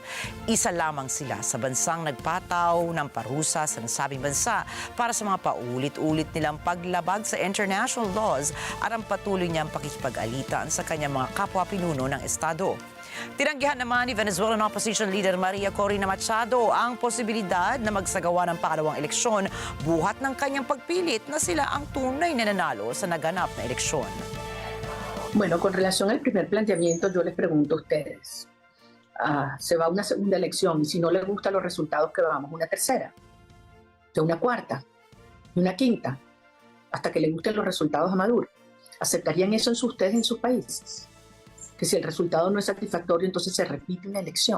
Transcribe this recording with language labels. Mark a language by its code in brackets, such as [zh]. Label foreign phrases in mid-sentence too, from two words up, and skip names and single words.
[tl] Isa lamang sila sa bansang nagpataw ng parusa sa nasabing bansa para sa mga paulit-ulit nilang paglabag sa [en] international laws [tl] at ang patuloy niyang pakikipag-alitan sa kanyang mga kapwa-pinuno ng Estado. Tinanggihan naman ni [en] Venezuelan Opposition Leader [tl] Maria Corina Machado ang posibilidad na magsagawa ng pangalawang eleksyon buhat ng kanyang pagpilit na sila ang tunay na nanalo sa naganap na eleksyon. [es] Bueno, con relación al primer planteamiento, yo les pregunto a ustedes, se va a una segunda elección y si no les gustan los resultados, que vamos una tercera, una cuarta, una quinta, hasta que les gusten los resultados a Maduro. ¿Aceptarían eso ustedes en sus países? Que si el resultado no es satisfactorio, entonces se repite una elección.